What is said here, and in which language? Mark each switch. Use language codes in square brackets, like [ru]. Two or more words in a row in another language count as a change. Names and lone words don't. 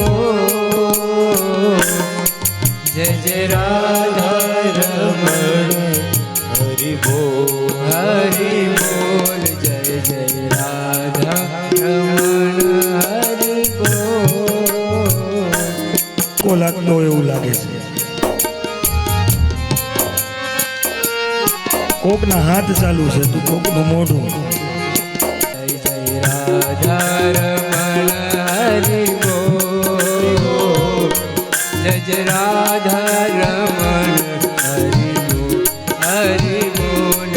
[hi] बोल, जय जय राधा रमण हरि बोल, हरि बोल, जय जय राधा रमण हरि बोल. [gu] કોલાક તો એવું લાગે છે કોકના હાથ ચાલુ છે તો કોકનું મોઢું. [hi] राधारमण हरि बोल जय जय राधारमण हरि बोल